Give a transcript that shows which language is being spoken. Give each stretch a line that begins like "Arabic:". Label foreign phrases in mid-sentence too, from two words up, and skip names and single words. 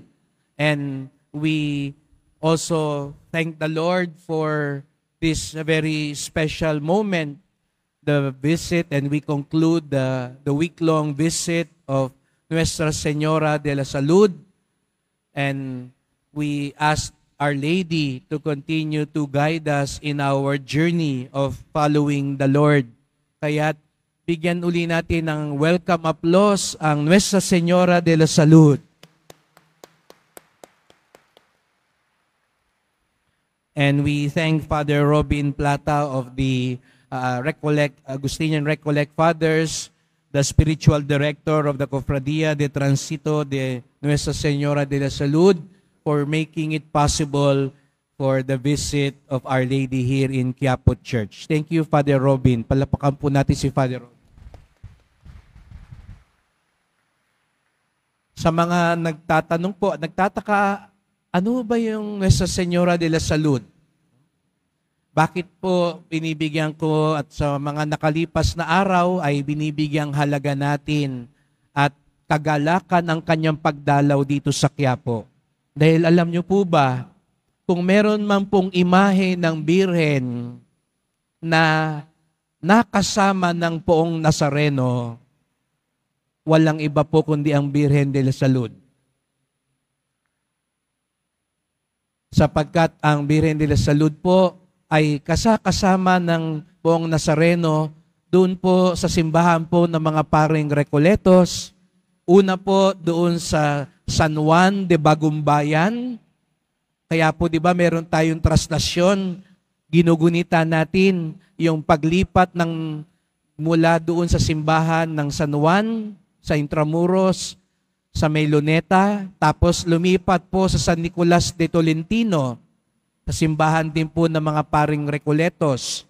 English: And we also thank the Lord for this very special moment, the visit, and we conclude the week-long visit of Nuestra Señora de la Salud. And we ask Our Lady to continue to guide us in our journey of following the Lord.
Filipino: Kaya bigyan uli natin ng welcome applause ang Nuestra Señora de la Salud.
English: And we thank Father Robin Plata of the Agustinian Recollect Fathers, the spiritual director of the Cofradia de Transito de Nuestra Señora de la Salud, for making it possible for the visit of Our Lady here in Quiapo Church. Thank you, Father Robin.
Filipino: Palapakan po natin si Father Robin. Sa mga nagtatanong po, nagtataka, ano ba yung Nuestra Señora de la Salud? Bakit po binibigyan ko at sa mga nakalipas na araw ay binibigyang halaga natin at kagalakan ang kanyang pagdalaw dito sa Quiapo? Dahil alam niyo po ba, kung meron man pong imahe ng Birhen na nakasama ng Poong Nazareno, walang iba po kundi ang Birhen de la Salud. Sapagkat ang Birhen de la Salud po ay kasama ng Poong Nazareno doon po sa simbahan po ng mga paring Recoletos. Una po doon sa San Juan de Bagumbayan. Kaya po 'di ba meron tayong traslasyon, ginugunita natin yung paglipat ng mula doon sa simbahan ng San Juan sa Intramuros, sa May Luneta, tapos lumipat po sa San Nicolas de Tolentino, sa simbahan din po ng mga paring Recoletos.